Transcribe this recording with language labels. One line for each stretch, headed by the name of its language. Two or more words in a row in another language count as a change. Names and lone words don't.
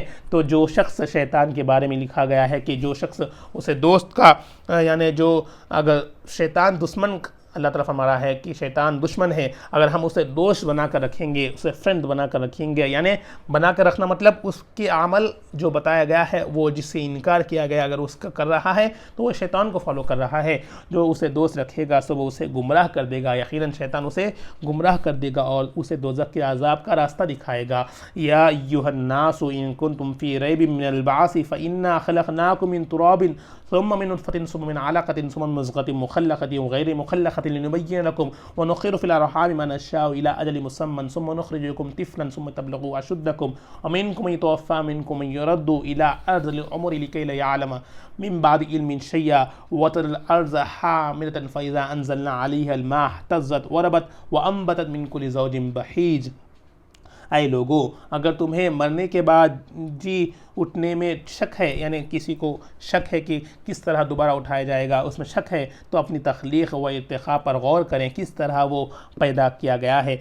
Hindi: तो जो शख्स शैतान के बारे में लिखा गया है कि जो शख्स उसे दोस्त का यानी जो अगर शैतान दुश्मन, अल्लाह ताला फरमा रहा है कि शैतान दुश्मन है, अगर हम उसे दोस्त बना कर रखेंगे, उसे फ्रेंड बना कर रखेंगे, यानी बना कर रखना मतलब उसके अमल जो बताया गया है, वो जिससे इनकार किया गया, अगर उसका कर रहा है तो वो शैतान को फॉलो कर रहा है। जो उसे दोस्त रखेगा, सो वो उसे गुमराह कर देगा, यकीनन शैतान उसे गुमराह कर देगा और उसे दोज़ख के अज़ाब का रास्ता दिखाएगा।
Arabic: يا أيها الناس إن كنتم في ريب من البعث فإنا خلقناكم من تراب ثم من نطفة ثم من علقة ثم من مضغة مخلقة وغير مخلقة لنبين لكم ونقر في الأرحام ما نشاء إلى أجل مسمى ثم نخرجكم طفلا ثم تبلغوا أشدكم ومنكم من يتوفى منكم من يرد إلى أرذل العمر لكي لا يعلم من بعد علم شيئا وترى الأرض حاملة فإذا أنزلنا عليها الماء اهتزت وربت وأنبتت من كل زوج بهيج.
Hindi: ऐ लोगो, अगर तुम्हें मरने के बाद जी उठने में शक है, यानी किसी को शक है कि किस तरह दोबारा उठाया जाएगा, उसमें शक है, तो अपनी तख्लीक़ व इर्तिक़ा पर गौर करें, किस तरह वो पैदा किया गया है।